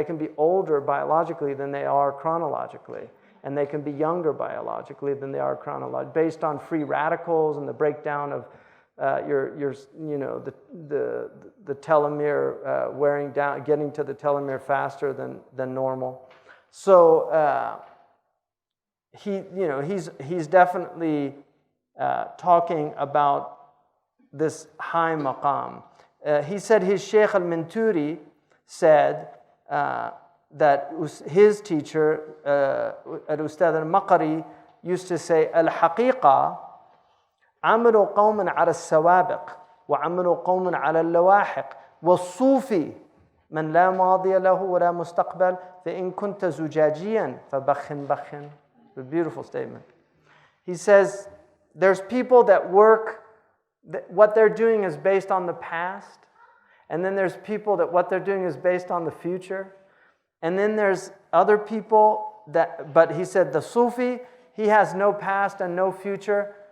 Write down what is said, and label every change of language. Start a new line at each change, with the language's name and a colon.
English: They can be older biologically than they are chronologically. And they can be younger biologically than they are chronologically, based on free radicals and the breakdown of the telomere wearing down, getting to the telomere faster than normal. So he's definitely talking about this high maqam. He said his Shaykh al-Minturi said that his teacher, al-Ustad al-Maqri, used to say, al-haqiqa
Arabic: عمل قوم على السوابق وعمل قوم على اللواحق والصوفي من لا ماضي له ولا مستقبل فإن كنت زجاجيا فبخن بخن.
English: A beautiful statement. He says there's people that work, what they're doing is based on the past, and then there's people that what they're doing is based on the future, and then there's other people but he said the Sufi, he has no past and no future.